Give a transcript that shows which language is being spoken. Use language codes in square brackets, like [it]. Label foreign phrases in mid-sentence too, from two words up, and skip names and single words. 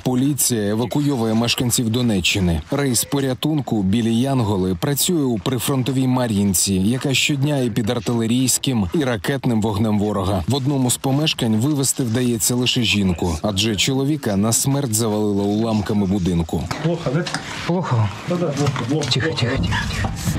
[uk] Поліція евакуйовує мешканців Донеччини. Рейс порятунку «Білі Янголи» працює у прифронтовій Мар'їнці, яка щодня і під артилерійським, і ракетним вогнем ворога. В одному з помешкань вивезти вдається лише жінку, адже чоловіка на смерть завалило уламками будинку. [ru] Плохо, да? Плохо. Да, плохо. Тихо, тихо, тихо.